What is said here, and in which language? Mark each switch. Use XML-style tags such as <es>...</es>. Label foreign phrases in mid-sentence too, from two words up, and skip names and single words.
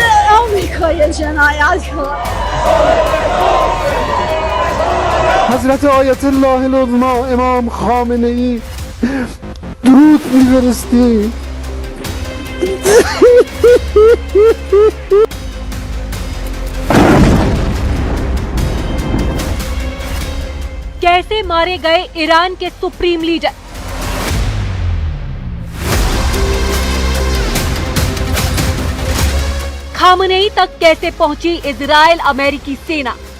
<fa>要每颗也是那亚球。 حضرت آیت الله العظما امام خامنه ای درود می‌فرستیم.</fa> <hi>कैसे मारे गए ईरान के सुप्रीम लीडर? खामनेई तक कैसे पहुंची इजराइल अमेरिकी सेना?</hi>